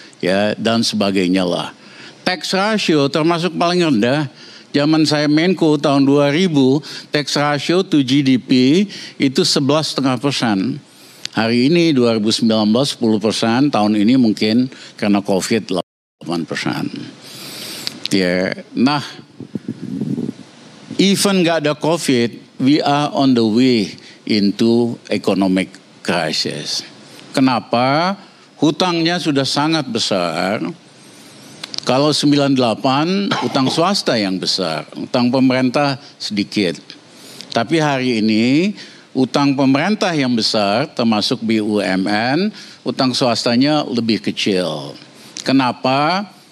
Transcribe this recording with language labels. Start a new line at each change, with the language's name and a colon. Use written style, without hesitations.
Indonesian: Ya, dan sebagainya lah. Tax ratio termasuk paling rendah. Zaman saya Menko tahun 2000, tax ratio to GDP itu 11,5%. Hari ini 2019 10%, tahun ini mungkin karena COVID 8%.
English: Ya, nah, even
Indonesian: gak ada
English: COVID, we are on the way into economic crisis.
Indonesian: Kenapa? Hutangnya sudah sangat besar. Kalau 98 utang swasta yang besar, utang pemerintah sedikit. Tapi hari ini utang pemerintah yang besar termasuk BUMN, utang swastanya lebih kecil. Kenapa?